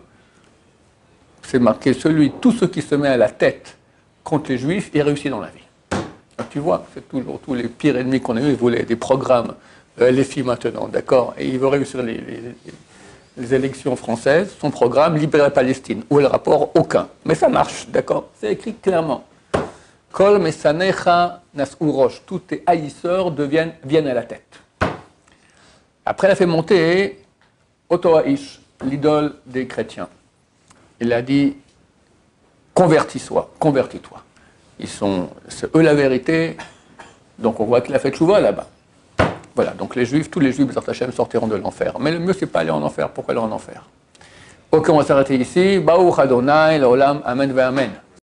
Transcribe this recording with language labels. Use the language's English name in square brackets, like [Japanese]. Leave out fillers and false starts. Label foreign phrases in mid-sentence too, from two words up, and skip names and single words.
[French] C'est marqué, tout ce qui se met à la tête contre les juifs, il réussit dans la vie. Alors, tu vois, c'est toujours tous les pires ennemis qu'on a eu, ils voulaient des programmes, les filles maintenant, d'accord? Et il veut réussir les élections françaises, son programme, libérer la Palestine. Où est le rapport? Aucun. Mais ça marche, d'accord? C'est écrit clairement. [Hebrew] כל משנאיך נשאו ראש. [French] Tous tes haïsseurs viennent à la tête. Après, il a fait monter Otoaïch, l'idole des chrétiens. Il a dit, convertis-toi. C'est eux la vérité. Donc on voit qu'il a fait tchouva là-bas. Voilà, donc tous les juifs, [Hebrew] בעזרת השם, [French] sortiront de l'enfer. Mais le mieux, c'est pas aller en enfer. Pourquoi aller en enfer? Ok, on va s'arrêter ici. [Hebrew] ברוך אדני לעולם אמן ואמן.